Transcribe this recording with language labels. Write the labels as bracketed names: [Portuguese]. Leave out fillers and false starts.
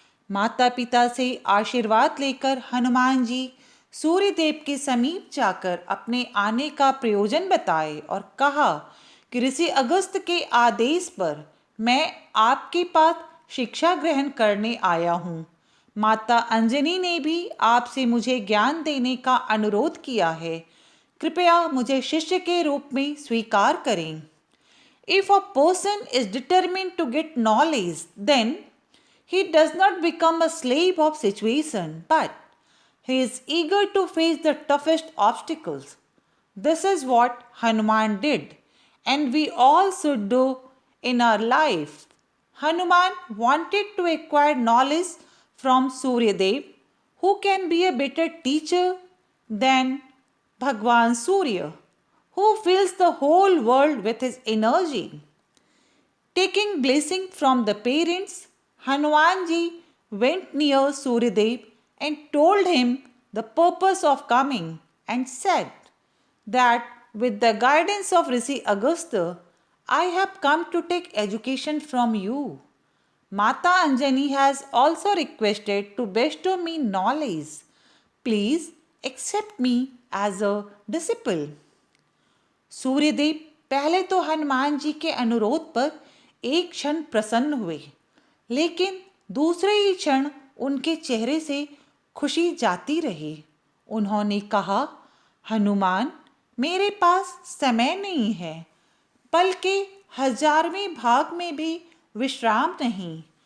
[Hindi] माता पिता से आशीर्वाद लेकर हनुमान जी सूर्यदेव के समीप जाकर अपने आने का प्रयोजन बताए और कहा कि ऋषि अगस्त के आदेश पर मैं आपके पास शिक्षा ग्रहण करने आया हूँ। माता अंजनी ने भी आपसे मुझे ज्ञान देने का अनुरोध किया है। कृपया मुझे शिष्य के रूप में स्वीकार करें। [English] If a person is determined to get knowledge, then he does not become a slave of situation, but he is eager to face the toughest obstacles. This is what Hanuman did, and we all should do in our life. Hanuman wanted to acquire knowledge from Suryadev. Who can be a better teacher than Bhagwan Surya, who fills the whole world with his energy? Taking blessing from the parents, Hanumanji went near Suryadev and told him the purpose of coming and said that with the guidance of Rishi Agastya, I have come to take education from you. Mata Anjani has also requested to bestow me knowledge. Please accept me as a disciple. [Hindi] Suryadev पहले तो हनुमान जी के अनुरोध पर एक क्षण प्रसन्न हुए, लेकिन दूसरे ही क्षण उनके चेहरे से खुशी जाती रही। उन्होंने कहा, हनुमान, मेरे पास समय नहीं है, पल के 1000वें भाग में भी विश्राम नहीं।